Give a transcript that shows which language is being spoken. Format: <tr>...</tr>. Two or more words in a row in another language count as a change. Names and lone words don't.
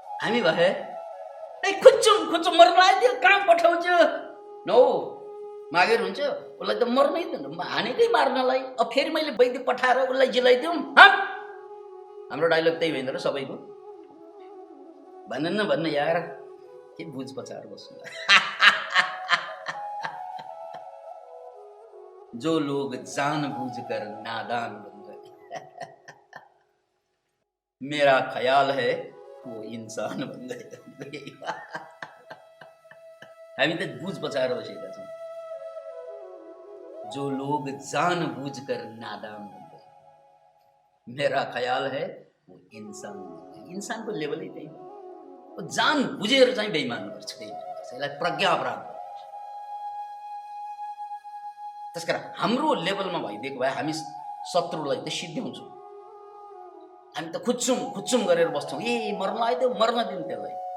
<ne>हामी भए खुच्चुम मर्न आइदियो, कहाँ पठाउँछ नौ मागेर हुन्छ, उसलाई त मर्नै दिनु, हानेकै मार्नलाई। अब फेरि मैले वैद्य पठाएर उसलाई जिलाइदिउँ? हाम्रो डाइलग त्यही होइन र सबैको, भन्न यार, के बुझ पचाएर बस्नु।</ne> <hi>जो लोग जानबूझकर नादान बन गए, मेरा ख्याल है वो इंसान बन गए।</hi> <ne>हामी त बुझ पचाएर बसेका छौँ।</ne> <hi>जो लोग जानबूझकर नादान बन गए, मेरा ख्याल है वो इंसान बन गए।</hi> <ne>इन्सानको लेभलै त्यही हो, जान बुझेर चाहिँ बेइमान गर्छ, यसलाई प्रज्ञा अपराध भन्छ। त्यसकारण हाम्रो लेभलमा भइदिएको भए हामी शत्रुलाई त सिद्ध्याउँछौँ, हामी त खुच्चुम गरेर बस्छौँ, ए मर्न आइदियो, मर्न दिउँ त्यसलाई।</ne>